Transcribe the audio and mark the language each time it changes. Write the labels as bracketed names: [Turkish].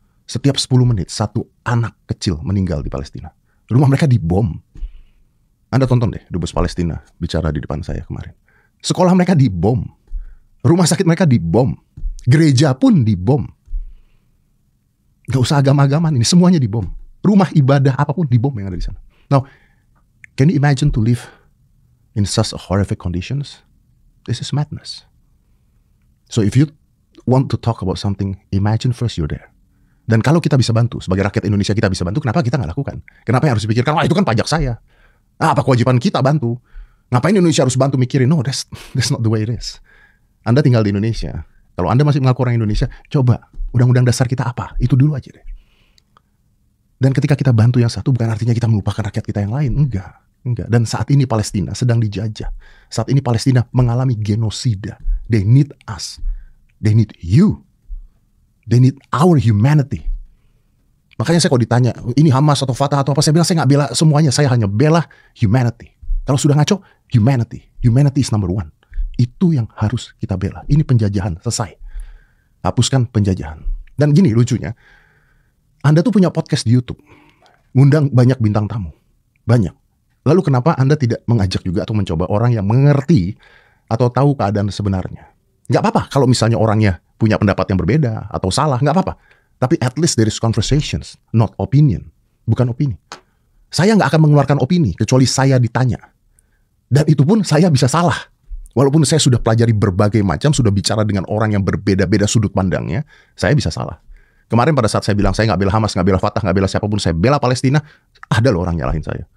[Indonesian] Setiap 10 menit, satu anak kecil meninggal di Palestina. Rumah mereka dibom. Anda tonton deh, dubes Palestina bicara di depan saya kemarin. Sekolah mereka dibom. Rumah sakit mereka dibom. Gereja pun dibom. Gak usah agama-agaman ini, semuanya dibom. Rumah ibadah apapun dibom yang ada di sana. [English] Now, can you imagine to live in such horrific conditions? This is madness. So if you want to talk about something, imagine first you're there. [Indonesian] Dan kalau kita bisa bantu, sebagai rakyat Indonesia kita bisa bantu, kenapa kita nggak lakukan? Kenapa yang harus dipikirkan? Wah, itu kan pajak saya. Apa kewajiban kita bantu? Ngapain Indonesia harus bantu mikirin? [English] No, that's not the way it is. [Indonesian] Anda tinggal di Indonesia. Kalau Anda masih mengaku orang Indonesia, coba undang-undang dasar kita apa? Itu dulu aja deh. Dan ketika kita bantu yang satu, bukan artinya kita melupakan rakyat kita yang lain. Enggak. Dan saat ini Palestina sedang dijajah. Saat ini Palestina mengalami genosida. [English] They need us. They need you. [Indonesian] They need our humanity. Makanya saya kalau ditanya, ini Hamas atau Fatah atau apa, saya bilang saya nggak bela semuanya. Saya hanya bela humanity. Kalau sudah ngaco, humanity. [English] Humanity is number one. [Indonesian] Itu yang harus kita bela. Ini penjajahan, selesai. Hapuskan penjajahan. Dan gini lucunya, Anda tuh punya podcast di YouTube. Ngundang banyak bintang tamu. Banyak. Lalu kenapa Anda tidak mengajak juga atau mencoba orang yang mengerti atau tahu keadaan sebenarnya? Nggak apa-apa kalau misalnya orangnya punya pendapat yang berbeda atau salah, nggak apa-apa. [English] Tapi at least there is conversations, not opinion. [Indonesian] Bukan opini. Saya nggak akan mengeluarkan opini kecuali saya ditanya. Dan itu pun saya bisa salah. Walaupun saya sudah pelajari berbagai macam, sudah bicara dengan orang yang berbeda-beda sudut pandangnya, saya bisa salah. Kemarin pada saat saya bilang saya nggak bela Hamas, nggak bela Fatah, nggak bela siapapun, saya bela Palestina, ada loh orang nyalahin saya.